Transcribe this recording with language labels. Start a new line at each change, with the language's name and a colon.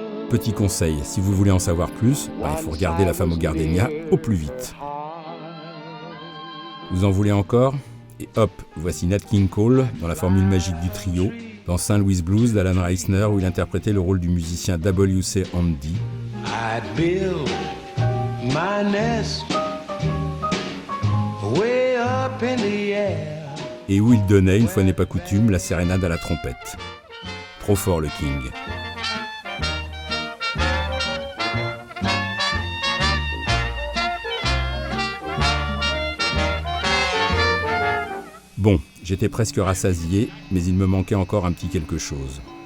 French: Petit conseil, si vous voulez en savoir plus, il faut regarder La femme au gardenia au plus vite. Vous en voulez encore? Et hop, voici Nat King Cole dans la formule magique du trio, dans St. Louis Blues d'Alan Reisner où il interprétait le rôle du musicien W.C. Handy.
English: I'd build my nest way up in the air.
French: Et où il donnait, une fois n'est pas coutume, la sérénade à la trompette. Trop fort le King. Bon, j'étais presque rassasié, mais il me manquait encore un petit quelque chose.